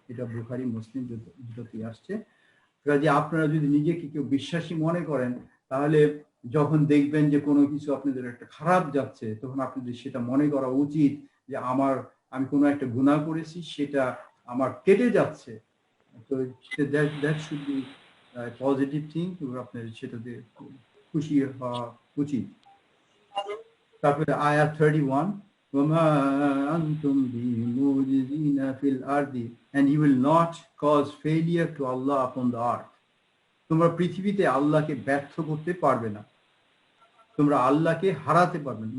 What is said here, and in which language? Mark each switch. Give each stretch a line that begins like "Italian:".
Bangla: এটা বুখারী মুসলিম দুটোতেই আসছে। কাজে আপনারা যদি নিজেকে কেউ বিশ্বাসী মনে করেন, তাহলে যখন দেখবেন যে কোনো কিছু আপনাদের একটা খারাপ যাচ্ছে, তখন আপনাদের সেটা মনে করা উচিত যে আমি কোনো একটা গুনাহ করেছি, সেটা আমার কেটে যাচ্ছে। তো
English: that should be positive thing,
Bangla: আপনার সেটাতে খুশি হওয়া উচিত। তারপরে আয়াত
English: 31,
Arabic: وَمَا أَنْتُمْ بِمُعْجِزِينَ فِي الْأَرْضِ,
English: and you will not cause failure to Allah upon the earth.
Bangla: তোমরা পৃথিবীতে আল্লাহকে ব্যর্থ করতে পারবে না, তোমরা আল্লাহকে হারাতে পারবে না।